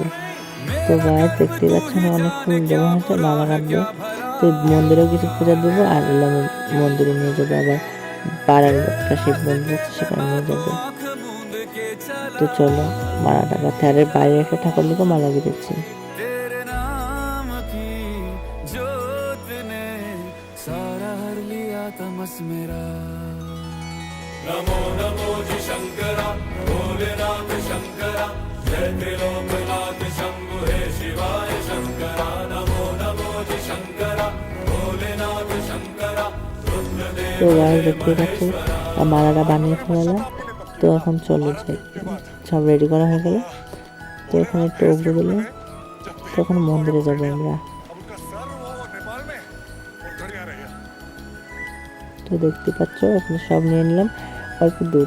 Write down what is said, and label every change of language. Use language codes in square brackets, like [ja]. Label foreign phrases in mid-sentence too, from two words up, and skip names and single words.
[bn] তো গায়ে দেখতে পাচ্ছেন অনেক ফুল জমা হয়েছে, মালা গাঁথবে। তো মন্দিরেও কিছু পূজা দেবো, আর মন্দিরে নিয়ে যাবো। আবার পাড়ার একটা শিব মন্দির আছে, সেখানে নিয়ে যাবো। তো চলো মালাটা গাঁথে। আর বাইরে একটা ঠাকুর লিখে মালা দিচ্ছি। [hi] नमो नमो जी शंकरा भोलेनाथ शंकरा जय त्रिलोकनाथ शंभु हे शिवाय शंकरा नमो नमो जी शंकरा भोलेनाथ शंकरा [bn] তো গায়ে দেখতে পাচ্ছি মালাটা বানিয়ে ফেলালাম। তো এখন চলো যাই, সব রেডি করা হয়ে গেল। তো এখানে একটু অগ্র দিলাম। তো এখন মন্দিরে যাবো আমরা। তো দেখতে পাচ্ছ এখানে সব নিয়ে নিলাম, অল্প দূর।